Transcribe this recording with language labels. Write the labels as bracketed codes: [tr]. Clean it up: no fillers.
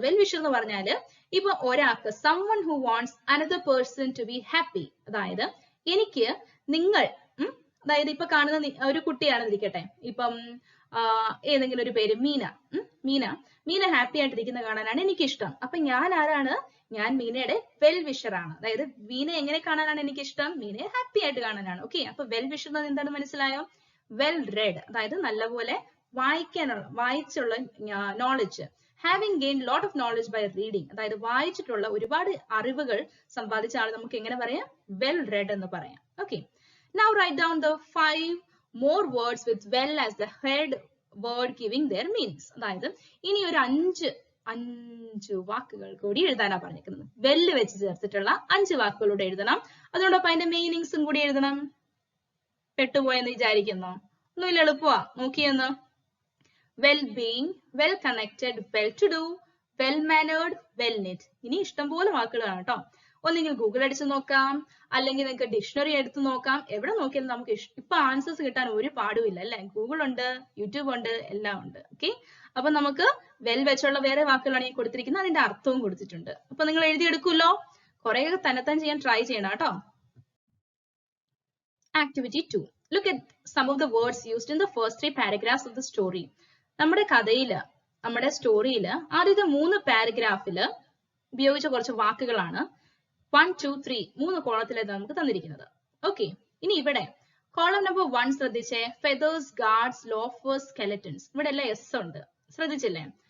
[ml] Well-wisher എന്ന് പറഞ്ഞാല് ഇപ്പൊ ഒരാൾക്ക് [en] someone who wants another person to be happy. [ml] അതായത് എനിക്ക് നിങ്ങൾ, അതായത് ഇപ്പൊ കാണുന്ന ഒരു കുട്ടിയാണെന്നിരിക്കട്ടെ, ഇപ്പം ഏതെങ്കിലും ഒരു പേര് മീന ഹാപ്പി ആയിട്ടിരിക്കുന്ന കാണാനാണ് എനിക്ക് ഇഷ്ടം. അപ്പൊ ഞാൻ ആരാണ്? ഞാൻ മീനയുടെ വെൽ വിഷർ ആണ്. അതായത് മീനെ എങ്ങനെ കാണാനാണ് എനിക്ക് ഇഷ്ടം? മീനയെ ഹാപ്പി ആയിട്ട് കാണാനാണ്. ഓക്കെ, അപ്പൊ വെൽ വിഷർ എന്താണ് മനസ്സിലായോ? വെൽ റെഡ് അതായത് നല്ലപോലെ വായിച്ചുള്ള knowledge. [en] having gain lot of knowledge by reading [ml] അതായത് വായിച്ചിട്ടുള്ള ഒരുപാട് അറിവുകൾ സമ്പാദിച്ച ആൾ നമുക്ക് എങ്ങനെ പറയാം? വെൽ റെഡ് എന്ന് പറയാം. [en] Okay, now write down the 5 more words with well as the head word giving their meanings. [ml] അതായത് ഇനി ഒരു അഞ്ച് വാക്കുകൾ കൂടി എഴുതാനാ പറഞ്ഞിരിക്കുന്നത്. വെല്ല് വെച്ച് ചേർത്തിട്ടുള്ള 5 വാക്കുകളൂടെ എഴുതണം. അതോടൊപ്പം അതിന്റെ മീനിങ്സും കൂടി എഴുതണം. പെട്ടുപോയെന്ന് വിചാരിക്കുന്നോ? ഒന്നുമില്ല, എളുപ്പമാ. നോക്കിയെന്ന്. [en] Well being, well connected, well to do, well mannered, well knit. [ml] ഇനി ഇഷ്ടംപോലെ വാക്കുകളാണ് കേട്ടോ. ഒന്നെങ്കിൽ ഗൂഗിൾ അടിച്ച് നോക്കാം, അല്ലെങ്കിൽ നിങ്ങൾക്ക് ഡിക്ഷണറി എടുത്ത് നോക്കാം. എവിടെ നോക്കിയാലും നമുക്ക് ഇപ്പൊ ആൻസേഴ്സ് കിട്ടാൻ ഒരു പാടുമില്ല അല്ലെ? ഗൂഗിൾ ഉണ്ട്, യൂട്യൂബ് ഉണ്ട്, എല്ലാം ഉണ്ട്. ഓക്കെ, അപ്പൊ നമുക്ക് വെൽ വെച്ചുള്ള വേറെ വാക്കുകളാണ് ഈ കൊടുത്തിരിക്കുന്നത്. അതിന്റെ അർത്ഥവും കൊടുത്തിട്ടുണ്ട്. അപ്പൊ നിങ്ങൾ എഴുതിയെടുക്കുമല്ലോ. കുറെയൊക്കെ തന്നെത്താൻ ചെയ്യാൻ ട്രൈ ചെയ്യണം കേട്ടോ. [en] Activity 2. Look at some of the words used in the first 3 paragraphs of the story. [ml] നമ്മുടെ കഥയില്, നമ്മുടെ സ്റ്റോറിയില് ആദ്യത്തെ 3 പാരഗ്രാഫില് ഉപയോഗിച്ച കുറച്ച് വാക്കുകളാണ് 1, 2, 3 3 കോളത്തിലാണ് നമുക്ക് തന്നിരിക്കുന്നത്. ഓക്കെ, ഇനി ഇവിടെ കോളം നമ്പർ 1 ശ്രദ്ധിച്ചേ. Feathers, guards, loafers, സ്കെലറ്റൻസ്. ഇവിടെ എല്ലാം എസ് ഉണ്ട്, ശ്രദ്ധിച്ചില്ലേ?